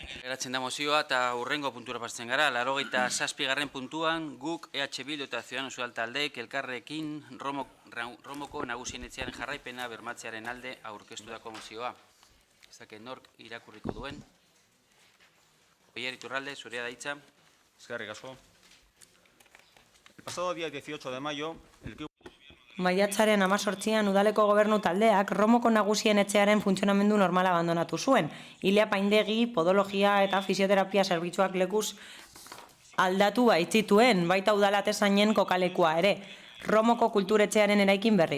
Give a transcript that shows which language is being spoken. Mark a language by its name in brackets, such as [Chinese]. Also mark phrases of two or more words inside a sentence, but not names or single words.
[Basque] Geratzen da mozioa eta hurrengo puntura pasatzen gara, 87. puntuan guk EH Bildu eta Ciudadanos taldeek elkarrekin Romoko nagusien etxearen jarraipena bermatzearen alde aurkeztutako mozioa. Ez dakit nork irakurriko duen. Oier Iturralde, zurea da hitza. Eskerrik asko. [Spanish] El pasado día 18 de mayo, el [Basque] Maiatzaren 18an udaleko gobernu taldeak Romoko nagusien etxearen funtzionamendu normala abandonatu zuen. Ilea paindegi, podologia eta fisioterapia zerbitzuak lekuz aldatu baitzituen, baita udalatezainen kokalekua ere, Romoko kulturetxearen eraikin berrira.